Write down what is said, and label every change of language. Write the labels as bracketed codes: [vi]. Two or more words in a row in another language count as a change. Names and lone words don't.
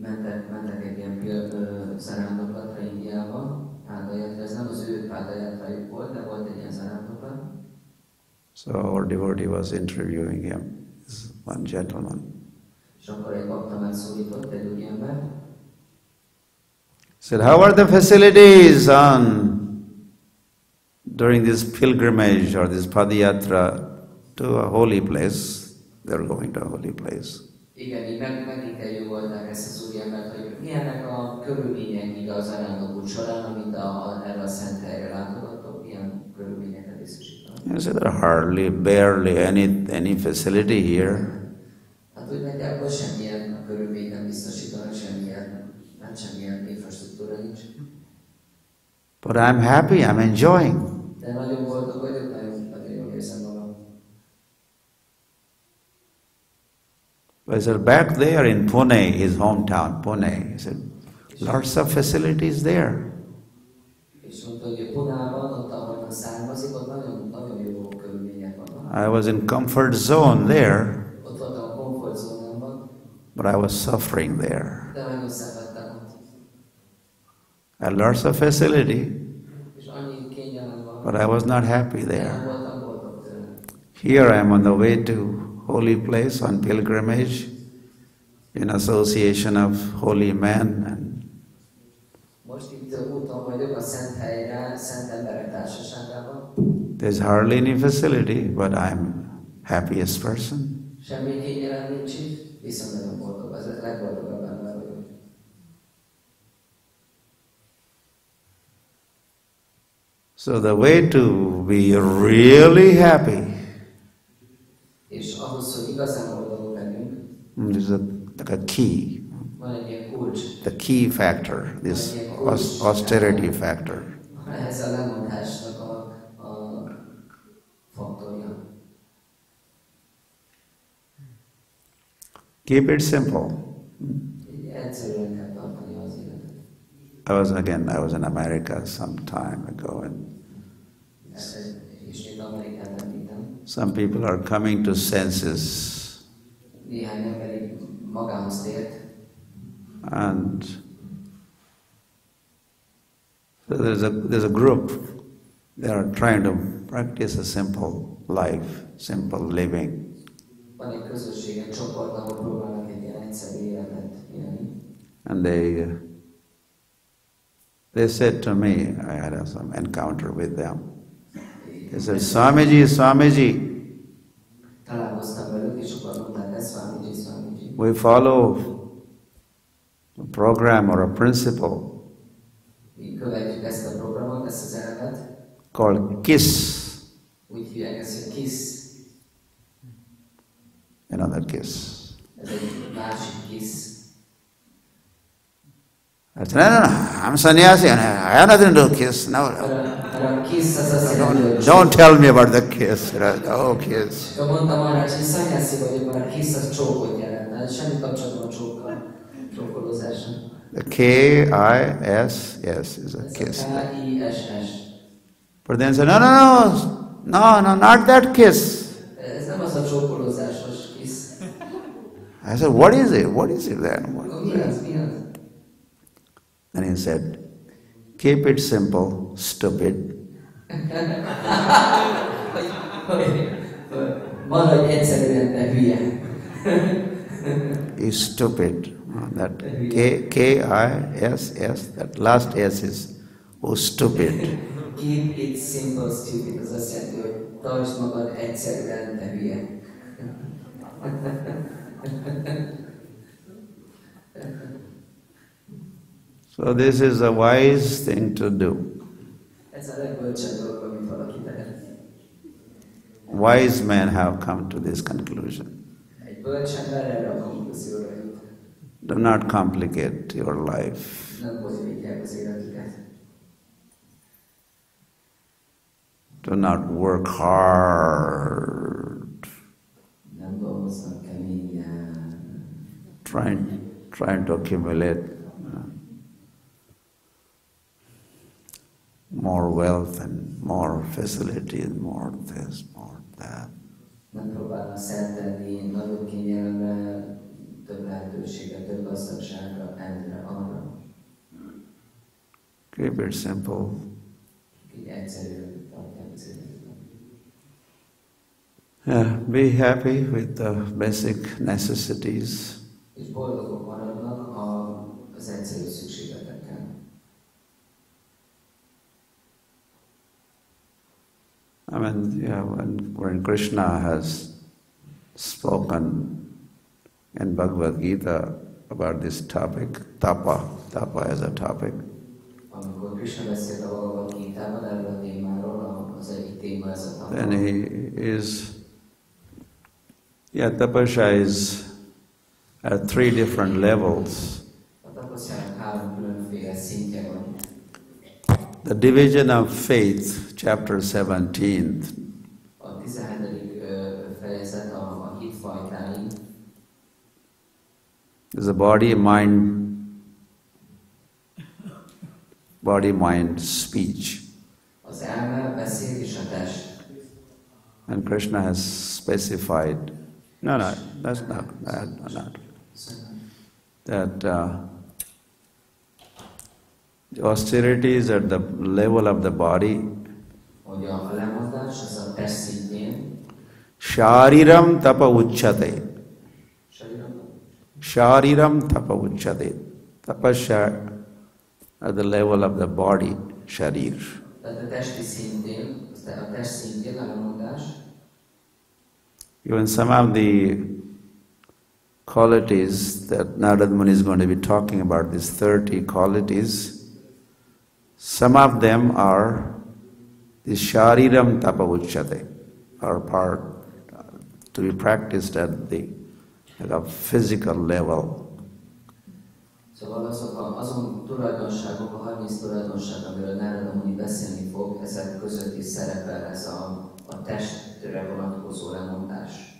[hu] mentek egy ilyen zarándokatra Indiába, páldajatra, ez nem az ő páldajatrajuk volt, de volt egy ilyen zarándoklat. [en] So our devotee was interviewing him, this one gentleman. [hu] És akkor egy bakta megszólított, egy úriember. [en] Said, how are the facilities during this pilgrimage or this padayatra to a holy place? They're going to a holy place. [hu] Igen, így meginterjúolták ezt az úriembert, hogy milyenek a körülmények így az arándokút során, amit erre a szent helyre látogattok, milyen körülményeket biztosítanak. [en] He said, there are hardly, barely any facility here. [hu] Hát úgy nagyjából semmilyen körülmény nem biztosítanak, semmilyen infrastruktúra nincs. [en] But I'm happy, I'm enjoying. [hu] De nagyon boldog vagyok, nagyon jól érzem magam. [en] I said, back there in Pune, his hometown, Pune, he said, lots of facilities there. [hu] És mondta, hogy Punában, ott ahol származik, ott nagyon jó körülmények vannak. [en] I was in comfort zone there, [hu] Ott voltam a komfortzónámban, [en] but I was suffering there. [hu] de nagyon szenvedtem ott. [en] I had lots of facility, [hu] És annyi kényelem van, [en] but I was not happy [hu] de nem [en] there. [hu] voltam boldog tőle. [en] Here I am on the way to holy place on pilgrimage in association of holy men. And [hu] Most itt úton vagyok a szent helyre, szent emberek társaságában. [en] there's hardly any facility, but I'm happiest person. [hu] Semmi kényelem nincs itt, viszont nagyon boldog, az a legboldogabb ember vagyok. [en] So the way to be really happy [hu] És ahhoz, hogy igazán boldogok legyünk, [en] is like a key, [hu] van egy ilyen kulcs, [en] the key factor, this austerity factor. [hu] ez a lemondásnak a faktorja. [en] Keep it simple. [hu] Így egyszerűen kell tartani az életet. [en] I was in America some time ago, and [hu] Ismét Amerikát említem. [en] some people are coming to senses, [hu] Néhány ember így magához tért, [en] and so there's a group. They are trying to practice a simple life, simple living. [hu] van egy közösség, egy csoport, ahol próbálnak egy ilyen egyszerű életet élni. [en] And they said to me, I had some encounter with them. They said, Swamiji, [hu] Találkoztam velük, és akkor mondták ezt, [en] Swamiji. we follow a program or a principle [hu] Mi követjük ezt a programot, ezt az elemet, [en] called KISS. [hu] úgy hívják ezt, hogy KISS. [en] Another KISS. [hu] Ez egy másik KISS. [en] I said, no, I'm sannyasi, I have nothing to do with KISS. No, [hu] A KISS az azt jelenti, hogy [en] don't tell me about the KISS. Oh, KISS. [hu] mondtam arra, hogy szanyászi vagyok, mert a KISS az csókot jelent. Hát semmi kapcsolatban a csókkal, csókolózással. [en] The K-I-S, yes, is a KISS. K-I-S-S. But then said, no, not that KISS. [hu] Ez nem az a csókolózásos KISS. [en] I said, what is it? What is it then? [hu] Mi az? [en] And he said, keep it simple, stupid. [hu] Maradj egyszerűen, de hülye. [en] Is stupid. That K-I-S-S, that last S is, oh, stupid. Keep it simple, stupid. [hu] Az azt jelenti, hogy tartsd magad egyszerűen, de hülye. [en] So this is a wise thing to do. [hu] Ez a legbölcsebb dolog, amit valaki tehet. [en] Wise men have come to this conclusion. [hu] Egy bölcs ember erre a konklúzióra jut. [en] Do not complicate your life. [hu] Nem bonyolítják az életüket. [en] Do not work hard. [hu] Nem dolgoznak keményen. [en] Trying to accumulate more wealth and more facilities, more this, more that. [hu] Nem próbálnak szert tenni nagyobb kényelemre, több lehetőségre, több gazdagságra, endre, arra. [en] Keep it simple. [hu] Így egyszerűen tartják az életet. [en] Be happy with the basic necessities. [hu] És boldogok maradnak az egyszerű szükségletekkel. [en] I mean, when Krishna has spoken in Bhagavad Gita about this topic, tapa as a topic, [hu] Amikor Krishna beszélt a Bhagavad Gitában erről a témáról, az egyik téma ez a tapa. [en] then he is, tapasya is at 3 different levels. [hu] A tapasztjának 3 különféle szintje van. [en] The division of faith, chapter 17, [hu] A 17. fejezet a hitfajtái. [en] is a body, mind, speech. [hu] Az elme, beszéd és a test. [en] And Krishna has specified, that's not. That the austerities at the level of the body, [hu] Hogy a lemondás az a test szintjén. [sa] Shariram tapa uchyate. Shariram tapa uchyate. [en] Tapasya at the level of the body, sharir. [hu] Tehát a testi szintjén, a test szintjén a lemondás. [en] Even some of the qualities that Narad Muni is going to be talking about, these 30 qualities, some of them are the [sa] shariram tapa uchyate, [en] are part to be practiced at the physical level. [hu] Szóval azon tulajdonságok, a 30 tulajdonság, amiről Narada Muni beszélni fog, ezek között is szerepel ez a testre vonatkozó lemondás.